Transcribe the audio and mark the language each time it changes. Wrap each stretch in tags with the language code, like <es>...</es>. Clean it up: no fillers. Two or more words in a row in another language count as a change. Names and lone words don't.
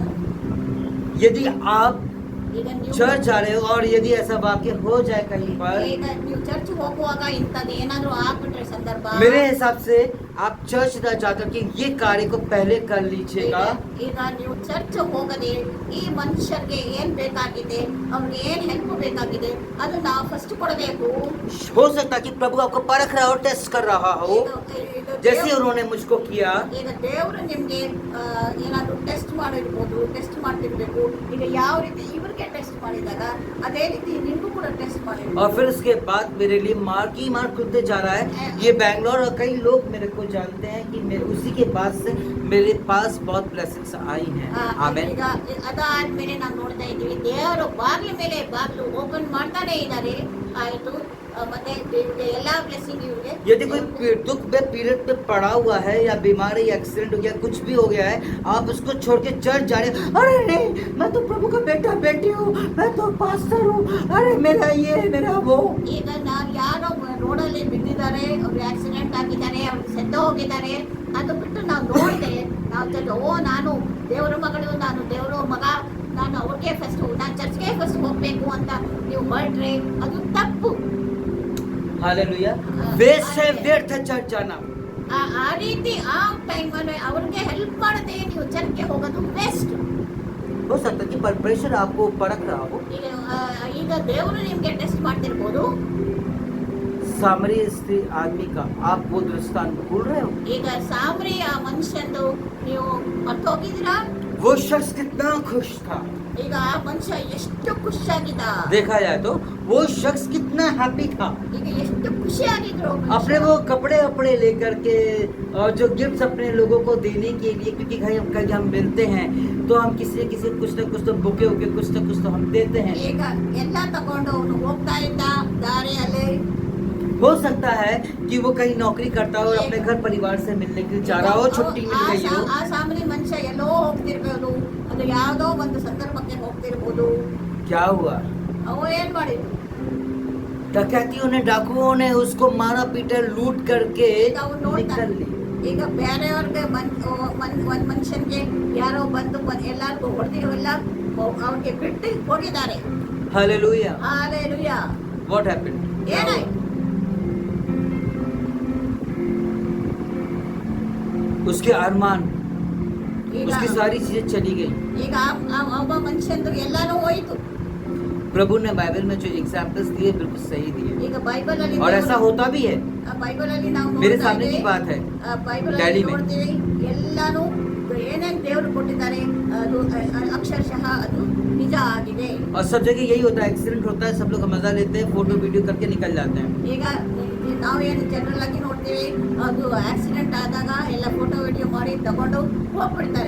<hi>यदि आप</hi> <kn>ಈಗ ನೀವು</kn> <hi>चर्च जा रहे हो और यदि ऐसा वाक्य हो जाए कहीं पर,</hi> <kn>ಈಗ ನೀವು ಚರ್ಚ್ ಹೋಗುವಾಗ ಇಂಥದ್ದು ಏನಾದರೂ ಆಗ್ಬಿಟ್ರೆ ಸಂದರ್ಭ,</kn> <hi>मेरे हिसाब से आप चर्च न जाकर के ये कार्य को पहले कर लीजिएगा.</hi> <kn>ಈಗ ನೀವು ಚರ್ಚ್ ಹೋಗದೆ ಈ ಮನುಷ್ಯರಿಗೆ ಏನ್ ಬೇಕಾಗಿದೆ, ಅವ್ರಿಗೆ ಏನ್ ಹೆಲ್ಪ್ ಬೇಕಾಗಿದೆ ಅದು ನಾವು ಫಸ್ಟ್ ಕೊಡಬೇಕು.</kn> <hi>हो सकता है कि प्रभु आपको परख रहा हो, टेस्ट कर रहा हो, जैसे उन्होंने मुझको किया.</hi> <kn>ಈಗ ದೇವರು ನಿಮ್ಗೆ ಏನಾದ್ರು ಟೆಸ್ಟ್ ಮಾಡಿರ್ಬೋದು, ಟೆಸ್ಟ್ ಮಾಡ್ತಿರ್ಬೇಕು. ಈಗ ಯಾವ ರೀತಿ ಇವ್ರಿಗೆ ಟೆಸ್ಟ್ ಮಾಡಿದಾಗ ಅದೇ ರೀತಿ ನಿಮ್ಗೂ ಕೂಡ ಟೆಸ್ಟ್ ಮಾಡಿರ್ಬೋದು.</kn> <hi>और फिर उसके बाद मेरे लिए मार्क ही मार्क खुलते जा रहा है. ये बैंगलोर और कई लोग मेरे को जानते हैं कि मैं उसी के पास से मेरे पास बहुत ब्लेसिंग्स आई हैं आमेन</hi> <kn>ಈಗ ಅದಾದ್ಮೇಲೆ ನಾವು ನೋಡ್ತಾ ಇದ್ದೀವಿ ದೇವರು ಬಾಗಿಲ ಮೇಲೆ ಬಾಗಿಲು ಓಪನ್ ಮಾಡ್ತಾನೆ ಇದ್ದಾರೆ ಆಯ್ತು ಮತ್ತೆ ಎಲ್ಲಾ ಬ್ಲೆಸ್ಸಿಂಗ್ ಇವ್ರಿಗೆ</kn> <hi>यदि कोई दुख में पीरियड पे पड़ा हुआ है या बीमारी या एक्सीडेंट हो गया कुछ भी हो गया है आप उसको छोड़ के चर्च जा रहे हैं अरे नहीं मैं तो प्रभु का बेटा बेटी हूँ मैं तो पास्टर हूँ अरे मेरा ये मेरा वो</hi> <kn>ಈಗ ನಾವು ಯಾರೋ ರೋಡಲ್ಲಿ ಬಿದ್ದಿದ್ದಾರೆ ಅವ್ರು ಆಕ್ಸಿಡೆಂಟ್ ಆಗಿದ್ದಾರೆ ಅವ್ರು ಸೆದ್ದು ಹೋಗಿದ್ದಾರೆ ಅದು ಬಿಟ್ಟು ನಾವು ನೋಡಿದೆ ನಾವು ನಾನು ದೇವರ ಮಗಳು ನಾನು ದೇವರ ಮಗ ನಾನು ಅವ್ರಿಗೆ ಫಸ್ಟ್ ನಾನು ಚರ್ಚ್ಗೆ ಫಸ್ಟ್ ಹೋಗ್ಬೇಕು ಅಂತ ನೀವು ಹೊರಟ್ರೆ ಅದು ತಪ್ಪು</kn> <hi>हालेलुया वेस्ट है व्यर्थ है चर्च जाना</hi> <kn>ಆ ರೀತಿ ಆ ಟೈಮಲ್ಲಿ ಅವ್ರಿಗೆ ಹೆಲ್ಪ್ ಮಾಡದೆ ನೀವು ಚರ್ಚ್ಗೆ ಹೋಗೋದು ಬೆಸ್ಟ್</kn> <hi>हो सकता है कि प्रेशर आपको परख रहा हो</hi> <kn>ಈಗ ದೇವರು ನಿಮ್ಗೆ ಟೆಸ್ಟ್ ಮಾಡ್ತಿರ್ಬೋದು</kn> <hi>सामरी स्त्री आदमी का आप वो दृष्टांत भूल रहे हो</hi> <kn>ಈಗ ಸಾಮ್ರಿ ಆ ಮನುಷ್ಯಂದು ನೀವು ಮರ್ತೋಗಿದ್ದೀರಾ</kn> <hi>वो शख्स कितना खुश था</hi> <kn>ಈಗ ಆ ಮನುಷ್ಯ ಎಷ್ಟು ಖುಷಿಯಾಗಿದ್ದ</kn> <hi>देखा जाए तो वो शख्स कितना हैप्पी था</hi> <kn>ಈಗ ಎಷ್ಟು ಖುಷಿಯಾಗಿದ್ರು</kn> <hi>अपने वो कपड़े वपड़े लेकर के और जो गिफ्ट्स अपने लोगों को देने के लिए क्योंकि कहीं हम मिलते हैं तो हम किसी न किसी कुछ तो बुके उके कुछ तो हम देते हैं</hi> <kn>ಈಗ ಎಲ್ಲ ತಗೊಂಡು ಅವನು ಹೋಗ್ತಾ ಇದ್ದ ದಾರಿಯಲ್ಲಿ</kn> <hi>हो सकता है कि वो कहीं नौकरी करता हो और अपने घर परिवार से मिलने के लिए जा रहा हो छुट्टी मिल गई हो</hi> <kn>ಆ ಸಾಮಾನ್ಯ ಮನುಷ್ಯ ಎಲ್ಲೋ ಹೋಗ್ತಿರ್ಬೋದು ಅದು ಯಾವುದೋ ಒಂದು ಸಂದರ್ಭಕ್ಕೆ ಹೋಗ್ತಿರ್ಬೋದು</kn> <hi>क्या हुआ</hi> <kn>ಅವ ಏನ್ ಮಾಡಿದ್ರು</kn> <hi>डकैतियों ने डाकुओं ने उसको मारा पीटा लूट करके</hi> <kn>ಈಗ ಅವ್ನು ನೋಡ್ತಾ</kn> <hi>निकल ली</hi> <kn>ಈಗ ಬೇರೆಯವ್ರಿಗೆ ಒಂದ್ ಮನುಷ್ಯನ್ಗೆ ಯಾರೋ ಬಂದು ಎಲ್ಲಾರ್ಗೂ ಹೊಡೆದಿರೋ ಎಲ್ಲ ಅವ್ರಿಗೆ ಬಿಟ್ಟು ಹೋಗಿದ್ದಾರೆ</kn> <hi>हालेलुया</hi> <kn>ಹಾಲೆಲೂಯಾ</kn> <en>what happened</en> <kn>ಏನಾಯ್ತು</kn> <hi>उसके अरमान</hi> <kn>ಈಗ</kn> <hi>उसकी सारी चीजें चली गई</hi> <kn>ಈಗ ಒಬ್ಬ ಮನುಷ್ಯಂದು ಎಲ್ಲಾನು ಹೋಯ್ತು</kn> <hi>प्रभु ने बाइबल में जो एग्जाम्पल्स दिए बिल्कुल सही दिए</hi> <kn>ಈಗ ಬೈಬಲ್ ಅಲ್ಲಿ</kn> <hi>और ऐसा होता भी है</hi> <kn>ಬೈಬಲ್ ಅಲ್ಲಿ ನಾವು</kn> <hi>मेरे</hi> <kn>ನೋಡ್ತಾ</kn> <hi>सामने की</hi> <kn>ಇದ್ದೀವಿ.</kn> <hi>बात है</hi> <kn>ಬೈಬಲ್ ಅಲ್ಲಿ ಡ್ಯಾಡಿ ಮೇ. ನೋಡ್ತೀವಿ ಎಲ್ಲಾನು ಏನೇನ್ ದೇವರು ಕೊಟ್ಟಿದ್ದಾರೆ ಅದು ಅಕ್ಷರಶಃ ಅದು ನಿಜ ಆಗಿದೆ</kn> <hi>और सब जगह यही होता है एक्सीडेंट होता है सब लोग मजा लेते हैं</hi> <en>photo video</en> <hi>करके निकल जाते हैं</hi> <kn>ಈಗ ನಾವೇನು ಜನರಲ್ ಆಗಿ ನೋಡ್ತೀವಿ ಅದು ಆಕ್ಸಿಡೆಂಟ್ ಆದಾಗ ಎಲ್ಲ</kn> <en>photo video</en> <kn>ಮಾಡಿ ತಗೊಂಡು ಹೋಗ್ಬಿಡ್ತಾರೆ</kn>